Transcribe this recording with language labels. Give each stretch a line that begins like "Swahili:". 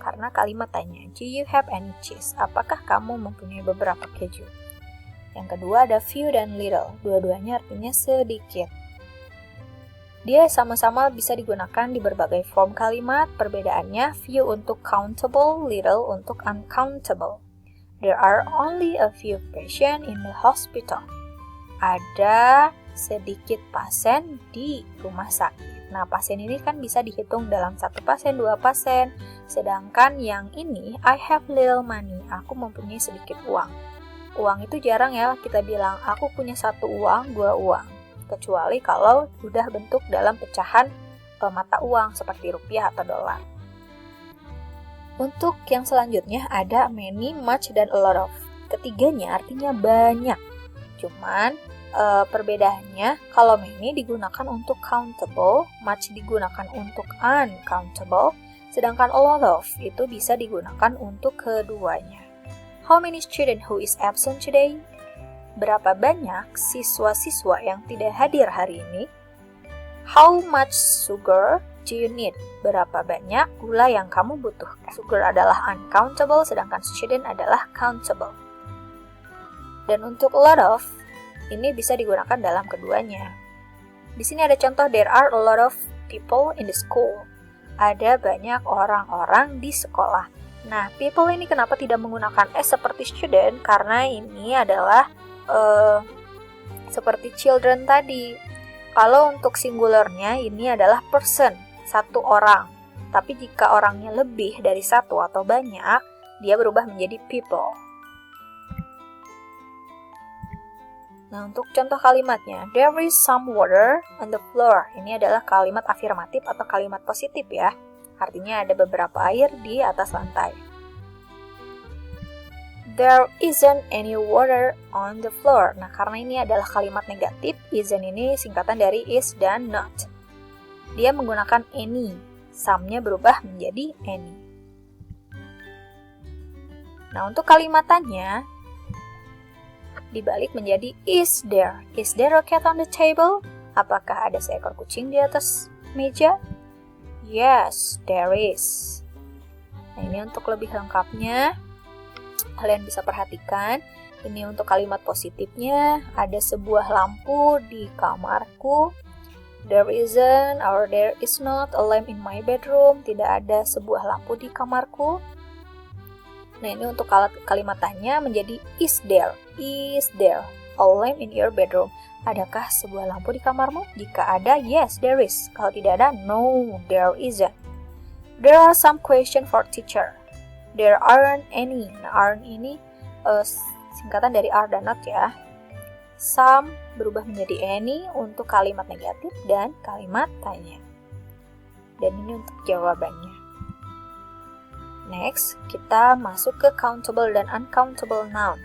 Indonesian: Karena kalimat tanya,
English: do you have any cheese?
Indonesian: Apakah kamu mempunyai beberapa keju? Yang kedua ada few dan little. Dua-duanya artinya sedikit. Dia sama-sama bisa digunakan di berbagai form kalimat. Perbedaannya few untuk countable, little untuk uncountable.
English: There are only a few patients in the hospital.
Indonesian: Ada sedikit pasien di rumah sakit. Nah, pasien ini kan bisa dihitung dalam 1 pasien, 2 pasien. Sedangkan yang ini,
English: I have little money.
Indonesian: Aku mempunyai sedikit uang. Uang itu jarang ya kita bilang, aku punya 1 uang, 2 uang. Kecuali kalau sudah bentuk dalam pecahan mata uang seperti rupiah atau dolar. Untuk yang selanjutnya ada many, much, dan a lot of. Ketiganya artinya banyak. Cuman perbedaannya kalau many digunakan untuk countable, much digunakan untuk uncountable, sedangkan a lot of itu bisa digunakan untuk keduanya.
English: How many students who is absent today?
Indonesian: Berapa banyak siswa-siswa yang tidak hadir hari ini?
English: How much sugar do you need?
Indonesian: Berapa banyak gula yang kamu butuhkan? Sugar adalah uncountable, sedangkan student adalah countable. Dan untuk a lot of, ini bisa digunakan dalam keduanya. Di sini ada contoh,
English: there are a lot of people in the school.
Indonesian: Ada banyak orang-orang di sekolah. Nah, people ini kenapa tidak menggunakan s seperti student? Karena ini adalah seperti children tadi. Kalau untuk singularnya ini adalah person, satu orang. Tapi jika orangnya lebih dari satu atau banyak, dia berubah menjadi people. Nah, untuk contoh kalimatnya,
English: there is some water on the floor.
Indonesian: Ini adalah kalimat afirmatif atau kalimat positif ya. Artinya ada beberapa air di atas lantai.
English: There isn't any water on the floor.
Indonesian: Nah, karena ini adalah kalimat negatif, isn't ini singkatan dari is dan not. Dia menggunakan any. Some-nya berubah menjadi any. Nah, untuk kalimatannya, dibalik menjadi is there.
English: Is there a cat on the table?
Indonesian: Apakah ada seekor kucing di atas meja?
English: Yes, there is.
Indonesian: Nah, ini untuk lebih lengkapnya, kalian bisa perhatikan. Ini untuk kalimat positifnya, ada sebuah lampu di kamarku.
English: There isn't or there is not a lamp in my bedroom.
Indonesian: Tidak ada sebuah lampu di kamarku. Nah, ini untuk kalimatannya menjadi is there.
English: Is there a lamp in your bedroom?
Indonesian: Adakah sebuah lampu di kamarmu? Jika ada,
English: yes, there is.
Indonesian: Kalau tidak ada,
English: no, there isn't. There are some questions for teacher. There aren't any.
Indonesian: Nah, aren't ini singkatan dari are dan not ya. Some berubah menjadi any untuk kalimat negatif dan kalimat tanya. Dan ini untuk jawabannya. Next, kita masuk ke countable dan uncountable noun.